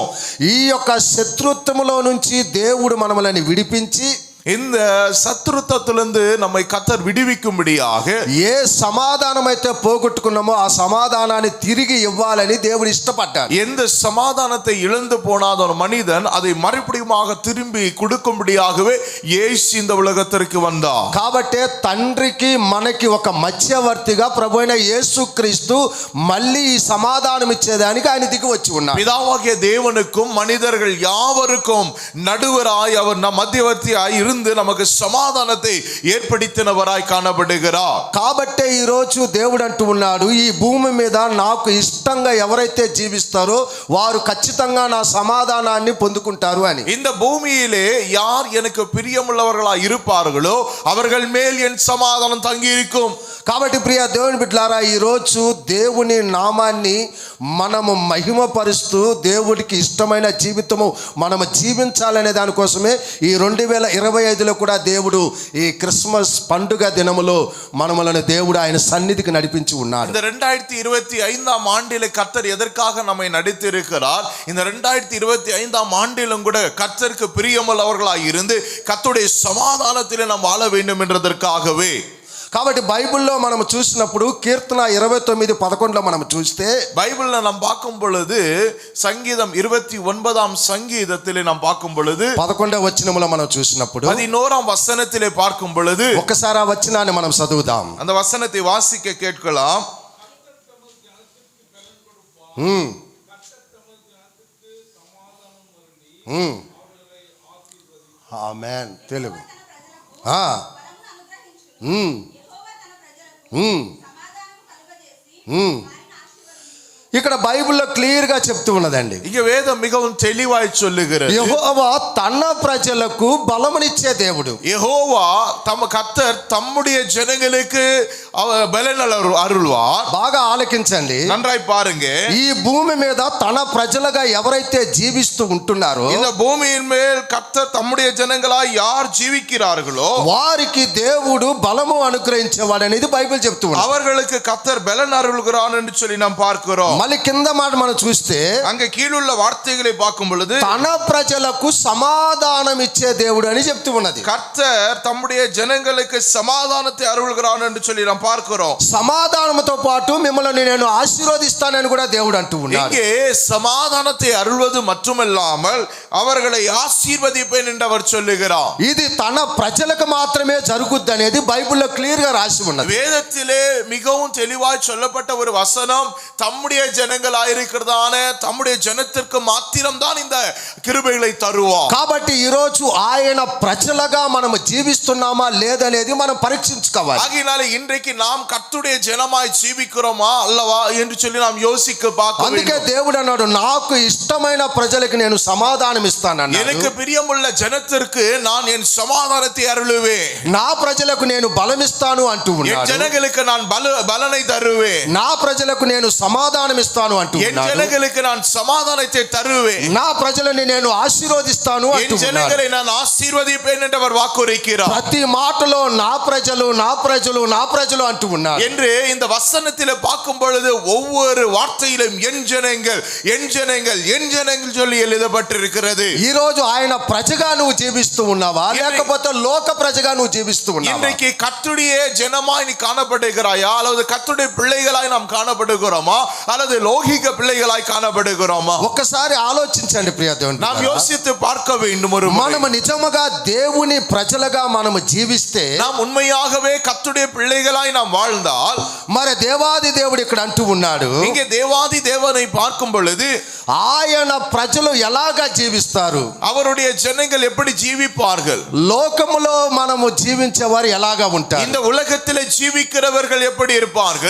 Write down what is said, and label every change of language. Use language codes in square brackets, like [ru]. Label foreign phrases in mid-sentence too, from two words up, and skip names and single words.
[te] ఈ యొక్క శత్రుత్వములో నుంచి దేవుడు మనల్ని విడిపించి [ta] இந்த சத்துருத்தத்திலிருந்து நம்மை கர்த்தர் விடுவிக்கும்படியாக [te] ఏ సమాధానం అయితే పోగొట్టుకున్నామో ఆ సమాధానాన్ని తిరిగి ఇవ్వాలని దేవుడు ఇష్టపడ్డాడు. [ta] எந்த சமாதானத்தை இழந்து போனாத ஒரு மனிதன் அதை மறுபடியுமாக திரும்பி கொடுக்கும்படியாகவே இயேசு இந்த உலகத்திற்கு வந்தார். [te] కాబట్టే తండ్రికి మనకి ఒక మధ్యవర్తిగా ప్రభువైన యేసుక్రీస్తు మళ్ళీ ఈ సమాధానం ఇచ్చేదానికి ఆయన దిగి వచ్చి ఉన్నాడు. [ta] பிதாவாகிய தேவனுக்கும் மனிதர்கள் யாவருக்கும் நடுவராய் அவர் மத்தியவர்த்தியாய் இருந்து நமக்கு சமாதானத்தை ஏற்படுத்தினவராய் காணப்படுகிறார். [te] కాబట్టే ఈ రోజు దేవుడు అంటూ ఉన్నాడు, ఈ భూమి మీద నాకు ఇష్టంగా ఎవరైతే జీవిస్తారో వారు ఖచ్చితంగా నా సమాధానాన్ని పొందుకుంటారు అని. [ta] இந்த பூமியிலே யார் எனக்கு பிரியமுள்ளவர்களாய் இருப்பார்களோ அவர்கள் மேல் என் சமாதானம் தங்கி இருக்கும். [te] కాబట్టి ప్రియ దేవుని బిడ్డలారా, ఈ రోజు దేవుని నామాన్ని మనము మహిమపరుస్తూ దేవుడికి ఇష్టమైన జీవితము మనము జీవించాలనే దానికోసమే ఈ 2025లో కూడా దేవుడు ఈ క్రిస్మస్ పండుగ దినములో మనములను దేవుడు ఆయన సన్నిధికి నడిపించి ఉన్నాడు. [ta] இந்த 2025 ஆண்டிலே கர்த்தர் எதற்காக நம்மை நடித்திருக்கிறார்? இந்த 2025 ஆண்டிலும் கூட கர்த்தருக்கு பிரியமுள்ளவர்களாய் இருந்து கர்த்தருடைய சமாதானத்திலே நாம் வாழ வேண்டும் என்றதற்காகவே. [te] కాబట్టి బైబిల్లో మనం చూసినప్పుడు కీర్తన 29:11 మనం చూస్తే, [ta] பைபிள்ல நாம் பார்க்கும் பொழுது சங்கீதம் 29ஆம் சங்கீதத்திலே நாம் பார்க்கும் பொழுது [te] 11వ వచనములో మనం చూసినప్పుడు [ta] 11ஆம் வசனத்திலே பார்க்கும் பொழுது [te] ఒక్కసారి ఆ వచనాన్ని మనం చదువుదాం. [ta] அந்த వசனத்தை వాసిக்க கேட்கலாம். [te] ఆమేన్. తెలుగు ఇక్కడ బైబిల్లో క్లియర్ గా చెప్తూ ఉన్నదండి. [ta] இங்க வேதம் மிகவும் தெளிவாய் சொல்லுகிறது. [te] యెహోవా తన ప్రజలకు బలమునిచ్చే దేవుడు. [ta] யெகோவா கர்த்தர் தம்முடைய ஜனங்களுக்கு பலன் அருள்வார். [te] బాగా ఆలకించండి, [ta] நன்றாய் பாருங்க. [te] ఈ భూమి మీద తన ప్రజలుగా ఎవరైతే జీవిస్తూ ఉంటున్నారో [ta] இந்த பூமியின் மேல் கர்த்தர் தம்முடைய ஜனங்களாய் யார் ஜீவிக்கிறார்களோ [te] వారికి దేవుడు బలము అనుగ్రహించేవాడు అనేది బైబిల్ చెప్తూ ఉంది. [ta] அவர்களுக்கு கர்த்தர் பலன் அருள்கிறான் என்று சொல்லி நாம் பார்க்கிறோம். [te] మళ్ళీ కింద మాట మనం చూస్తే [ta] அங்க கீழுள்ள வார்த்தைகளை பார்க்கும் பொழுது [te] తన ప్రజలకు సమాధానం ఇచ్చే దేవుడు అని చెప్తూ ఉన్నది. [ta] கர்த்தர் தம்முடைய ஜனங்களுக்கு சமாதானத்தை அருள்கிறான் என்று சொல்லி நாம் பார்க்கிறோம். [te] సమాధానంతో పాటు మిమ్మల్ని నేను ఆశీర్వదిస్తానని కూడా దేవుడు అంటూ ఉన్నాడు. [ta] இங்கே சமாதானத்தை அருள்வது மட்டுமல்லாமல் அவர்களை ஆசீர்வதிப்பேன் என்று அவர் சொல்லுகிறார். [te] ఇది తన ప్రజలకు మాత్రమే జరుగుద్ది అనేది బైబిల్లో క్లియర్ గా రాసి ఉన్నది. [ta] வேதத்திலே மிகவும் தெளிவாய் சொல்லப்பட்ட ஒரு வசனம், தம்முடைய ஜனங்களாயிருக்கிறதான தம்முடைய ஜனத்திற்கு மாத்திரம்தான் இந்த கிருபைகளை தருவார். [te] కాబట్టి ఈ రోజు ఆయన ప్రజలుగా మనం జీవిస్తున్నామా లేదనేది మనం పరీక్షించుకోవాలి. [ta] ஆகையினால இன்றைக்கு நாம் கர்த்தருடைய ஜனமாய் ஜீவிக்கிறோமா அல்லவா என்று சொல்லி நாம் யோசிக்க பார்க்க [te] అందుకే [ta] வேண்டும். [te] దేవుడు అన్నాడు, నాకు ఇష్టమైన ప్రజలకు నేను సమాధానం ఇస్తానన్నాడు. [ta] எனக்கு பிரியமுள்ள ஜனத்திற்கு நான் என் சமாதானத்தை அருளுவேன். [te] నా ప్రజలకు నేను బలమిస్తాను అంటూ [ta] என் [te] ఉన్నాడు. [ta] ஜனங்களுக்கு நான் பலனை தருவேன். [te] నా ప్రజలకు నేను సమాధానం ఇస్తాను అంటూ [ta] என் [te] ఉన్నాడు. [ta] ஜனங்களுக்கு நான் சமாதானத்தை தருவேன். [te] నా ప్రజలని నేను ఆశీర్వదిస్తాను అంటూ [ta] என் ஜனங்களை நான் ஆசீர்வதிப்பேன் என்று அவர் வாக்குரைக்கிறார். [te] ప్రతి మాటలో నా ప్రజలు నా ప్రజలు నా ప్రజలు అంటూ ఉన్నారు. [ta] என்று இந்த வசனத்திலே பார்க்கும் பொழுது ஒவ்வொரு வார்த்தையிலும் என் ஜனங்கள் என் ஜனங்கள் என் ஜனங்கள் சொல்லி எழுதப்பட்டிருக்கிறது. [te] ఈ రోజు ఆయన ప్రజగా నువ్వు జీవిస్తూ ఉన్నావా లేకపోతే లోక ప్రజగా నువ్వు జీవిస్తూ ఉన్నావా? [ta] இன்றைக்கு கர்த்தருடைய ஜனமாய் நீ காணப்படுகிறாயா அல்லது கர்த்தருடைய பிள்ளைகளாய் நாம் காணப்படுகிறோமா அல்லது அல்லது லௌகிக பிள்ளைகளாய் காணப்படுகிறோமா? [te] ఒక్కసారి ఆలోచించండి ప్రియ దేవుని [ta] நாம் [te] బిడ్డలారా. [ta] யோசித்து பார்க்க வேண்டும். ஒரு முறை. [te] మనము నిజముగా దేవుని ప్రజలుగా మనము జీవిస్తే, [ta] நாம் உண்மையாகவே கர்த்தருடைய பிள்ளைகளாய் நாம் வாழ்ந்தால், [te] మరి దేవాది దేవుడు ఇక్కడ అంటూ ఉన్నాడు, [ta] இங்கே தேவாதி தேவனை பார்க்கும் பொழுது [te] ఆయన ప్రజలు ఎలాగా జీవిస్తారు, [ta] அவருடைய ஜனங்கள் எப்படி ஜீவிப்பார்கள், [te] లోకములో మనము జీవించేవారు ఎలాగా ఉంటారు, [ta] இந்த உலகத்திலே ஜீவிக்கிறவர்கள் எப்படி இருப்பார்கள்?